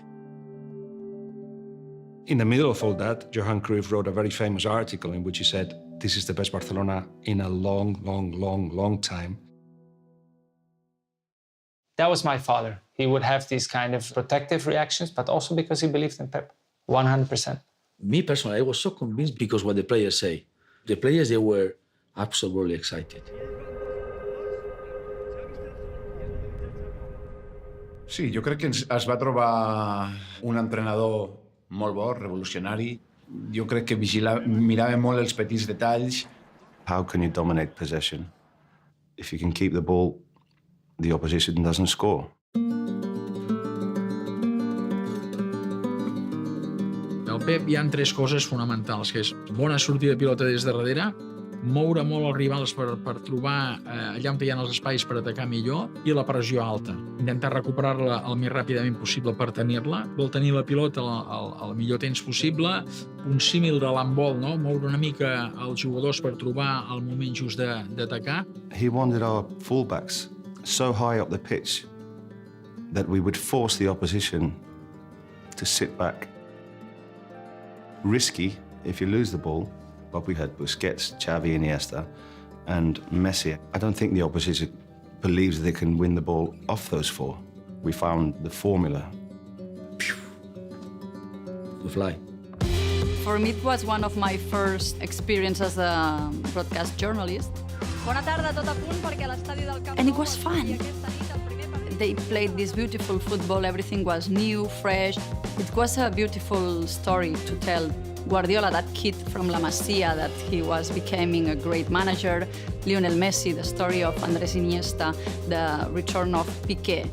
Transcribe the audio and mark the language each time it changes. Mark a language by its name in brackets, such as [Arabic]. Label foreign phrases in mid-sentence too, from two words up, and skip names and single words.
[English] In the middle of all that, Johan Cruyff wrote a very famous article in which he said, "This is the best Barcelona in a long time." That was my father. He would have these kind of protective reactions, but also because he believed in Pep, 100%. Me personally, I was so convinced because what the players say. The players, they were absolutely excited. [Catalan] Sí, jo crec que es va trobar un entrenador molt bo, revolucionari. Jo crec que mirava molt els petits detalls. [English] How can you dominate possession? If you can keep the ball, the opposition doesn't score. [Catalan] Del Pep hi ha 3 coses fonamentals, que és bona sortida de pilota des de darrere, moure molt els rivals per trobar allà on hi ha els espais per atacar millor, i la pressió alta. Intentar recuperar-la el més ràpidament possible per tenir-la. Vol tenir la pilota al millor temps possible. Un símil de l'handbol, no? Moure una mica els jugadors per trobar el moment just d'atacar. [English] He wanted our fullbacks so high up the pitch that we would force the opposition to sit back. Risky if you lose the ball, but we had Busquets, Xavi, Iniesta, and Messi. I don't think the opposition believes they can win the ball off those 4. We found the formula. To fly. For me, it was one of my first experiences as a broadcast journalist. [Catalan] Bona tarda, tot a punt perquè a l'estadi del Camp [English] And it was fun. They played this beautiful football, everything was new, fresh. It was a beautiful story to tell. Guardiola, that kid from La Masia, that he was becoming a great manager. Lionel Messi, the story of Andrés Iniesta, the return of Piqué.